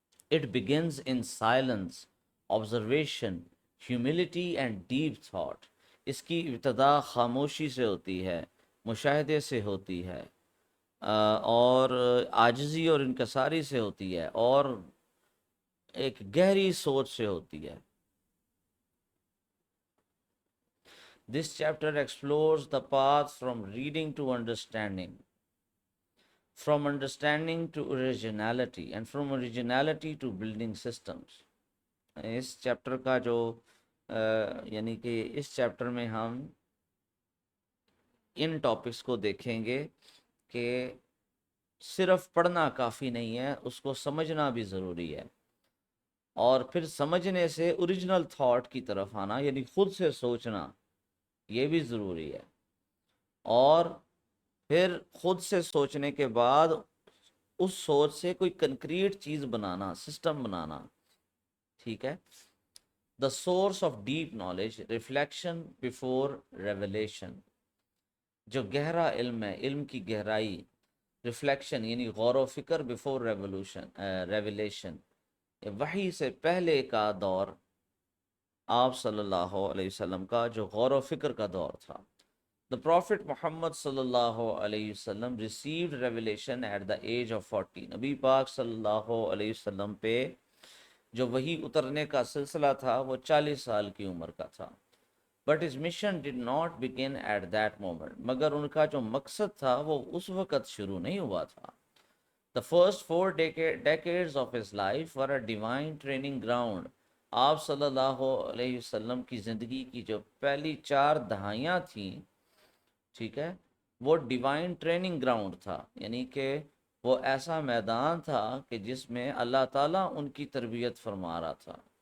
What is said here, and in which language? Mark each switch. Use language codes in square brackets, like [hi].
[en] It begins in silence, observation, humility and deep thought. [ur] اس کی ابتدا خاموشی سے ہوتی ہے، مشاہدے سے ہوتی ہے، اور عاجزی اور انکساری سے ہوتی ہے، اور ایک گہری سوچ سے ہوتی ہے. [en] This chapter explores the path from reading to understanding, from understanding to originality, and from originality to building systems. [ur] اس chapter کا جو یعنی کہ اس چیپٹر میں ہم ان ٹاپکس کو دیکھیں گے کہ صرف پڑھنا کافی نہیں ہے، اس کو سمجھنا بھی ضروری ہے، اور پھر سمجھنے سے اوریجنل تھاٹ کی طرف آنا یعنی خود سے سوچنا یہ بھی ضروری ہے، اور پھر خود سے سوچنے کے بعد اس سوچ سے کوئی کنکریٹ چیز بنانا، سسٹم بنانا. ٹھیک ہے. [en] The source of deep knowledge, reflection before revelation. [ur] جو گہرا علم ہے، علم کی گہرائی، ریفلیکشن یعنی غور و فکر، [en] before revelation, [ur] وحی سے پہلے کا دور آپ صلی اللہ علیہ وسلم کا جو غور و فکر کا دور تھا. [en] The Prophet Muhammad [ar] sallallahu alayhi wasallam [en] received revelation at the age of 40. [ur] نبی پاک صلی اللہ علیہ وسلم پہ جو وحی اترنے کا سلسلہ تھا وہ 40 سال کی عمر کا تھا. [en] But his mission did not begin at that moment. [ur] مگر ان کا جو مقصد تھا وہ اس وقت شروع نہیں ہوا تھا. [en] The first 4 decades of his life were a divine training ground. [ur] آپ صلی اللہ علیہ وسلم کی زندگی کی جو پہلی 4 دہائیاں تھیں، ٹھیک ہے، وہ [en] divine training ground [ur] تھا. یعنی کہ وہ ایسا میدان تھا کہ جس میں اللہ تعالیٰ ان کی تربیت فرما رہا تھا.